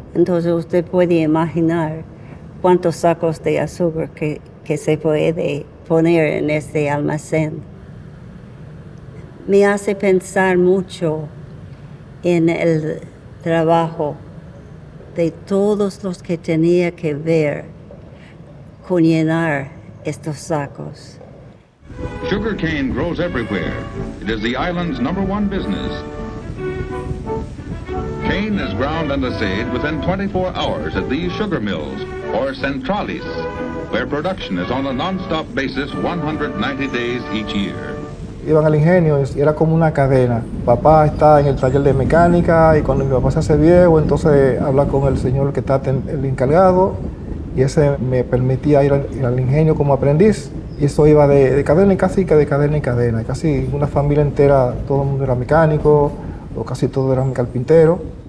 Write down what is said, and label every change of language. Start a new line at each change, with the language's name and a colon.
Spanish: Entonces usted puede imaginar cuántos sacos de azúcar que se puede poner en este almacén. Me hace pensar mucho en el trabajo de todos los que tenía que ver con llenar estos sacos.
English: Sugar cane grows everywhere. It is the island's #1 business. Cane is ground and assayed within 24 hours at these sugar mills, or centrales, where production is on a non-stop basis 190 days each year.
Spanish: Iban al ingenio y era como una cadena. Papá está en el taller de mecánica y cuando mi papá se hace viejo, entonces habla con el señor que está el encargado y ese me permitía ir al ingenio como aprendiz. Y eso iba de cadena y casi que de cadena en cadena. Casi una familia entera, todo el mundo era mecánico o casi todos eran carpinteros.